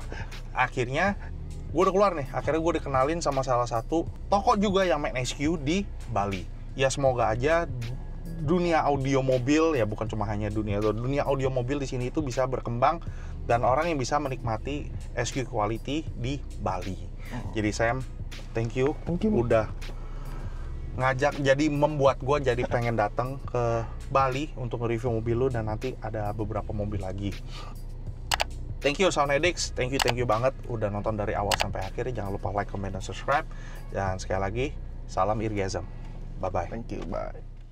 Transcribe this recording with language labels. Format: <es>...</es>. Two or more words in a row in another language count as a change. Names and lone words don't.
<id>Akhirnya gue udah keluar nih. Akhirnya gue dikenalin sama salah satu toko juga yang main SQ di Bali. Ya semoga aja dunia audio mobil, ya bukan cuma hanya dunia audio mobil di sini itu bisa berkembang dan orang yang bisa menikmati</id> <en>SQ quality</en> <id>di Bali. Jadi Sam,</id> <en>thank you.</en> <id>Udah ngajak, jadi membuat gue jadi pengen datang ke Bali untuk nge-review mobil lu, dan nanti ada beberapa mobil lagi.</id> <en>Thank you</en> <id>Soundedix,</id> <en>thank you</en> <id>banget udah nonton dari awal sampai akhir. Jangan lupa</id> <en>like, comment,</en> <id>dan subscribe. Dan sekali lagi, salam Eargasm. Bye-bye.</id> <en>Thank you, bye.</en>